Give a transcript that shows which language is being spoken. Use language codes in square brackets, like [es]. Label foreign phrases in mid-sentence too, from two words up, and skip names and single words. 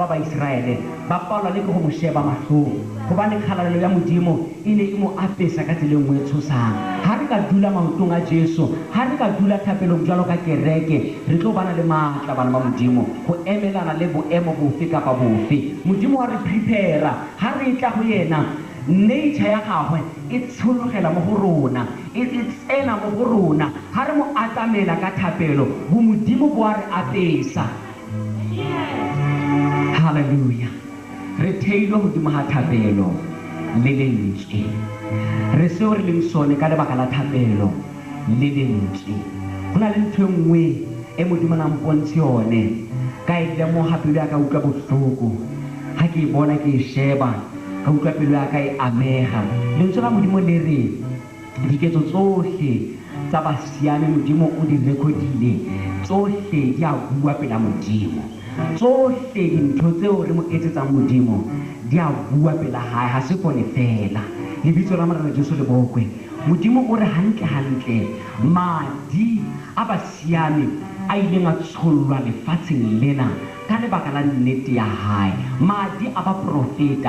[st] ba Israele ba paola le go mo sheba mahlong gobane kgalalelo ya modimo e ne e mo apesa ka tsela nngwe e tshosang ha re ka dula maotong a Jesu ha re ka dula thapelong jalo ka kereke re tlo bana le matla bana ba modimo go emelana le boemo bofe kapa bofe modimo wa re prepare ha re tla go yena nature ya gagwe e tshologela mo go rona e tsena mo go rona ha re mo atamela ka thapelo bo modimo bo a re apesa. Hallelujah. Re theilwe godimo ga thapelo le lentswe re seo re leng sone ka lebaka la thapelo le lentswe go na le ntho e nngwe e modimo na mpontshe yone ka e lemoga pelo ya ka utlwa botlhoko ga ke e bona ke e sheba ka utlwa pelo ya ka e [tn] amega lentswe la modimo le re diketso tsotlhe tsa basiame modimo o di recordile tsotlhe di a bua pela modimo tsotlhe dintho tseo re mo etsetsang modimo di a bua pela hae ga se pone fela lebitso [st] la Morena Jesu le bokwe modimo o re hantle madi a basiame a ileng a tshollwa lefatsheng lena ka lebaka la nnete ya hae madi a ba profeta